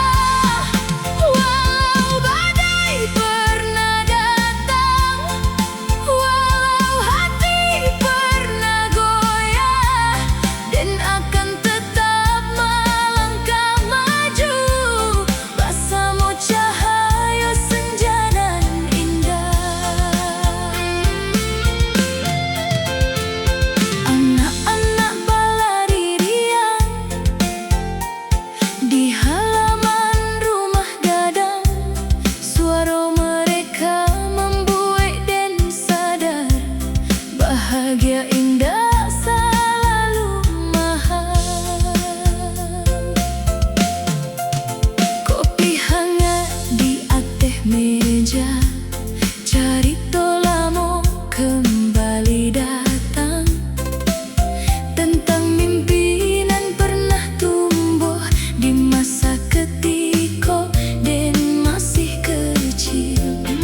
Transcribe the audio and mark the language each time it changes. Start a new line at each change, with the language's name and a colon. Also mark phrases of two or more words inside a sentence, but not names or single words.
Indonesian: Walau badai pernah datang, walau hati pernah goyah, dan akan tetap melangkah maju bersama cahaya senja nan indah.
Minangkabau: Anak-anak balari riang di halaman rumah gadang,
Indonesian: suara mereka membuat den sadar bahagia indah selalu mahal. Kopi hangat di atas meja, carita lama kembali datang, tentang mimpi nan pernah tumbuh di masa ketika den masih kecil.